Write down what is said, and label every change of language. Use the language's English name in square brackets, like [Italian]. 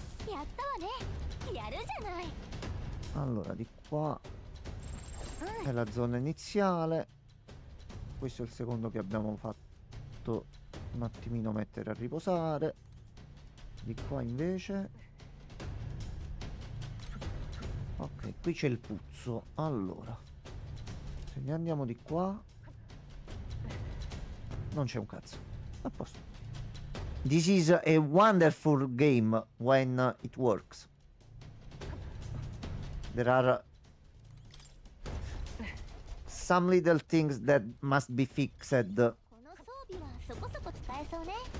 [Japanese] やったわねやるじゃない [Italian] Allora, di qua è la zona iniziale. Questo è il secondo che abbiamo fatto un attimino mettere a riposare. Di qua invece. Ok, qui c'è il puzzo. Allora, se ne andiamo di qua, non c'è un cazzo. A posto. [English] This is a wonderful game when it works. There are some little things that must be fixed [Japanese] この装備はそこそこ使えそうね